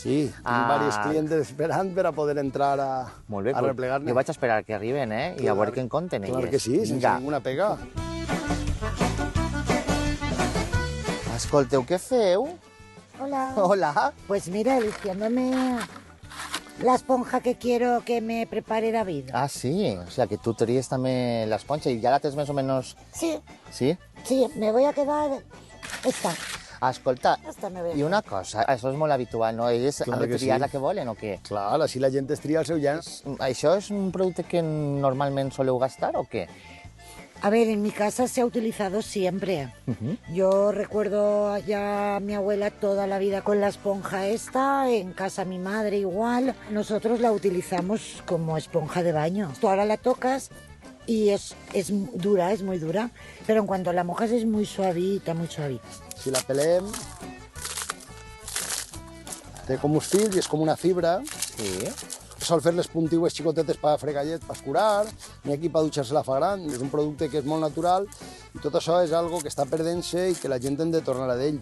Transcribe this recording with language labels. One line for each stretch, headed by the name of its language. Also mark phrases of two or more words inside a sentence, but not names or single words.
Catalan: Sí, tenim diversos clients esperant per a poder entrar a replegar-ne. Jo vaig esperar que arriben, i a veure què en conten elles. Clar que sí, sense ninguna pega. Escolteu, què feu? Hola. Hola.
Spanish: Pues mira, eligiéndome la esponja que quiero que me prepare David.
Catalan: Ah, sí?
Spanish: O sea,
Catalan: que tú tries també l'esponja i ja la tens més o menys... Sí. Sí? Sí,
Spanish: me voy a quedar esta.
Catalan: Escolta,
Spanish: Esta me ve.
Catalan: i una cosa, això és molt habitual, no? Ells han de triar la que volen o què? Clar, així la gent es tria el seu llenç. Això és un producte que normalment soleu gastar o què?
Spanish: A ver, en mi casa se ha utilizado siempre. Yo recuerdo ya a mi abuela toda la vida con la esponja esta, en casa mi madre igual. Nosotros la utilizamos como esponja de baño. Tú ahora la tocas y es dura, es muy dura, pero en cuanto la mojas es muy suavita, muy suavita.
Catalan: Si la pelem, té com uns fils i és com una fibra. Sí. Sol fer les puntiues xicotetes per fregallet, per escurar, ni aquí per dutxar-se la fa gran. És un producte que és molt natural i tot això és algo que està perdent-se i que la gent hem de tornar a d'ell.